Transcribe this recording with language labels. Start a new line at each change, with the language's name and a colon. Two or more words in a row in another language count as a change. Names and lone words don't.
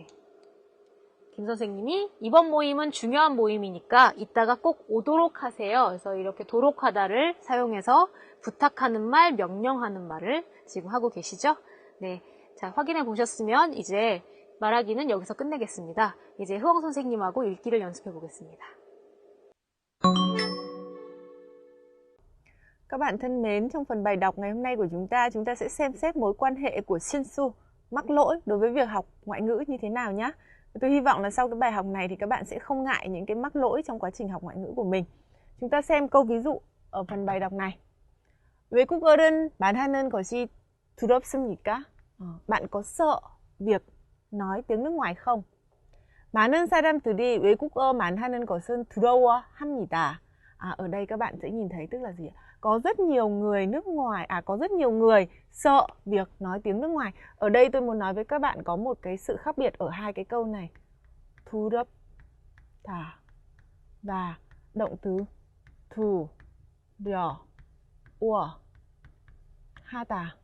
Korean: 김 선생님이 이번 모임은 중요한 모임이니까 이따가 꼭 오도록 하세요. 그래서 이렇게 도록 하다를 사용해서 부탁하는 말, 명령하는 말을 지금 하고 계시죠? 네. 자, 확인해 보셨으면 이제 말하기는 여기서 끝내겠습니다. 이제 흐엉 선생님하고 읽기를 연습해 보겠습니다.
Vietnamese: Các bạn thân mến, trong phần bài đọc ngày hôm nay của chúng ta sẽ xem xét mối quan hệ của Shinsu, mắc lỗi đối với việc học ngoại ngữ như thế nào nhé. Tôi hy vọng là sau cái bài học này thì các bạn sẽ không ngại những cái mắc lỗi trong quá trình học ngoại ngữ của mình. Chúng ta xem câu ví dụ ở phần bài đọc này.
Korean: 외국어는 말하는 것이 두렵습니까?
Vietnamese: Bạn có sợ việc nói tiếng nước ngoài không?
Korean: 많은 사람들이 외국어 말하는 것은 두려워합니다.
Vietnamese: Ở đây các bạn sẽ nhìn thấy tức là gì ạ? Có rất nhiều người nước ngoài, có rất nhiều người sợ việc nói tiếng nước ngoài. Ở đây tôi muốn nói với các bạn có một cái sự khác biệt ở hai cái câu này. 두렵다 và động từ 두려워하다.